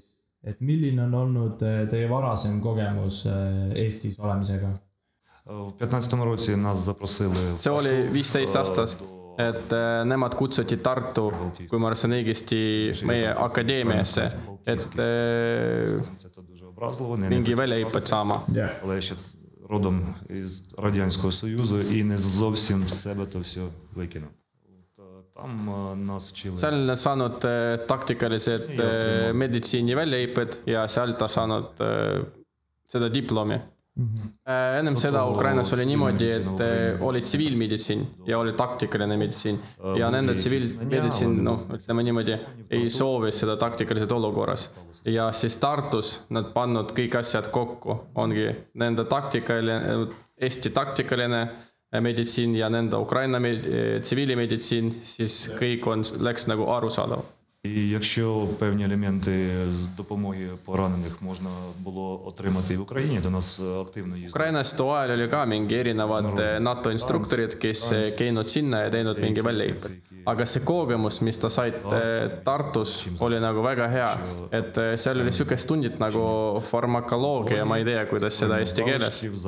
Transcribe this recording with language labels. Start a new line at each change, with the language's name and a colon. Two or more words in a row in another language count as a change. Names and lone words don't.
Estonian: Et milline on olnud teie varasem kogemus Eestis olemisega? See oli 15 aastast, et nemad kutsuti Tartu, kui ma arvasin õigesti meie akadeemiasse, et mingi väljaõpet saama.
Ukrainian: Родом із Радянського Союзу і не зовсім з себе то все викинув. Там нас вчили.
Estonian: Seal saanud taktikalised meditsiini väljaõpped ja seal ta saanud seda diplomi. Ennem seda Ukrainas oli niimoodi, et oli tsiviilmeditsiin ja oli taktikaline meditsiin ja nende tsiviilmeditsiin, ütleme niimoodi, ei soovi seda taktikalised olukorras. Ja siis Tartus nad pannud kõik asjad kokku. Ongi nende Eesti taktikaline meditsiin ja nende Ukraina tsiviilimeditsiin, siis kõik läks nagu arusaadav.
Ukrainian: І якщо певні елементи з допомоги поранених можна було отримати в Україні, до нас активно їздили.
Estonian: Ukrainas too ajal oli ka mingi erinevad NATO instruktorid, kes käinud sinna ja teinud mingi väljaõpped. Aga see kogemus, mis ta said Tartus, oli nagu väga hea. Et seal oli sükest tundid nagu farmakoloogia, ma ei tea, kuidas seda eesti keeles.